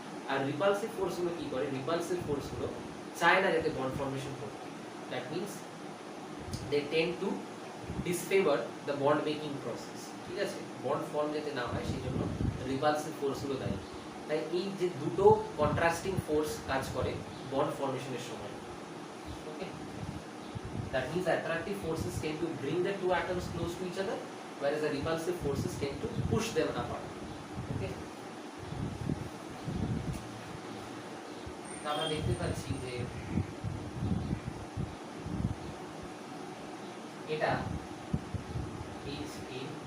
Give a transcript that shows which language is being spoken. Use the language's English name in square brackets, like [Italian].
[Bangla] আর repulsive ফোর্সগুলো কি করে? Repulsive ফোর্সগুলো চায় না যাতে বন্ড ফর্মেশন হোক। [English] That means they tend to disfavour the bond making process. [Bangla] ঠিক আছে, বন্ড ফর্ম যাতে না হয় সেই জন্য রিপালসিভ ফোর্সগুলো দায়ী। তাই এই যে দুটো কন্ট্রাস্টিং ফোর্স কাজ করে বন্ড ফর্মেশনের সময়। [English] Okay, that means the attractive forces tend to bring the two atoms close to each other, whereas the repulsive forces tend to push them apart. [Bangla] Okay, আমরা দেখতে পাচ্ছি যে এটা HA